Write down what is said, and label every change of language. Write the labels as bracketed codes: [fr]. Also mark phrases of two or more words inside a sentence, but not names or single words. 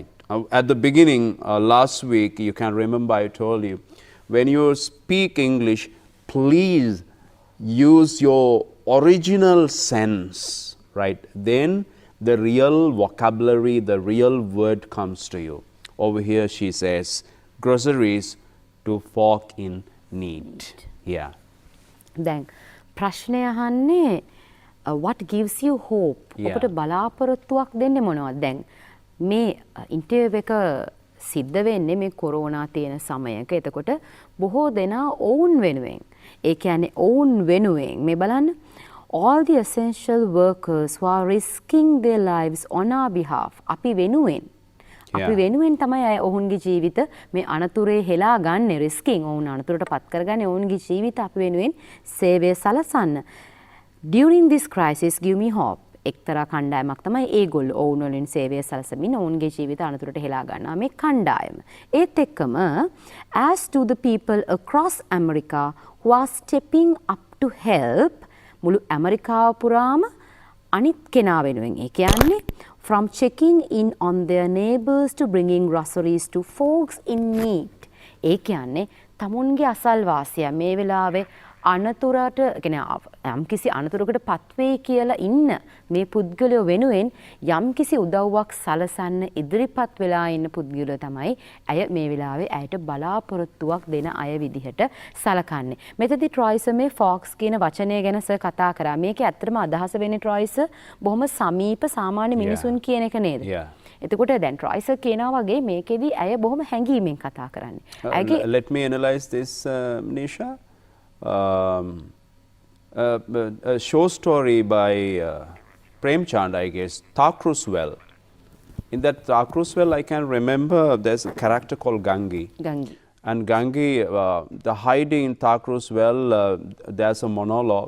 [en] At the beginning, last week, you can remember I told you, when you speak English, please use your original sense, right? Then the real vocabulary, the real word comes to you. Over here she says, groceries to folk in need. Yeah. Then, [si] ප්‍රශ්නය අහන්නේ [en] what gives you hope? [si] ඔබට බලාපොරොත්තුවක් දෙන්නේ මොනවද? දැන් මේ ඉන්ටර්විව් එක සිද්ධ වෙන්නේ මේ කොරෝනා තියෙන සමයක. එතකොට බොහෝ දෙනා ඔවුන් වෙනුවෙන්, ඒ කියන්නේ ඔවුන් වෙනුවෙන් මේ බලන්න, [en] all the essential workers who are risking their lives on our behalf, [si] අපි වෙනුවෙන් අපි වෙනුවෙන් තමයි අය ඔවුන්ගේ ජීවිත මේ අනතුරේ හෙලා ගන්න, රිස්කින් ඔවුන් අනතුරට පත් කරගන්නේ ඔවුන්ගේ ජීවිත අපි වෙනුවෙන් සේවය සලසන්න. [en] During this crisis, give me hope. [si] එක්තරා කණ්ඩායමක් තමයි ඒගොල්ලෝ ඔවුන් වලින් සේවය සලසමින් ඔවුන්ගේ ජීවිත අනතුරට හෙලා ගන්නවා මේ කණ්ඩායම. ඒත් එක්කම [en] as to the people across America who are stepping up to help, [si] මුළු ඇමරිකාව පුරාම අනිත් කෙනා වෙනුවෙන්, ඒ කියන්නේ [en] from checking in on their neighbors to bringing groceries to folks in need. [si] ඒ කියන්නේ තමුන්ගේ අසල්වාසියා මේ වෙලාවේ අනතුරට, කියන්නේ යම්කිසි අනතුරකට පත්වේ කියලා ඉන්න මේ පුද්ගලයෝ වෙනුවෙන් යම්කිසි උදව්වක් සලසන්න ඉදිරිපත් වෙලා ඉන්න පුද්ගලයෝ තමයි අය මේ වෙලාවේ අයට බලාපොරොත්තුවක් දෙන අය විදිහට සලකන්නේ. මෙතනදී ට්‍රොයිස් මේ ෆොක්ස් කියන වචනය ගැන සර් කතා කරා. මේකේ ඇත්තටම අදහස වෙන්නේ ට්‍රොයිස් බොහොම සමීප සාමාන්‍ය මිනිසුන් කියන එක නේද? එතකොට දැන් ට්‍රොයිස් කියනවා වගේ මේකෙදී අය බොහොම හැඟීමෙන් කතා කරන්නේ. [en] Let me analyze this, Nisha. A short story by Premchand, I guess, Thakur's Well. In that Thakur's Well, I can remember there's a character called Gangi. And Gangi, the hiding in Thakur's Well, there's a monologue.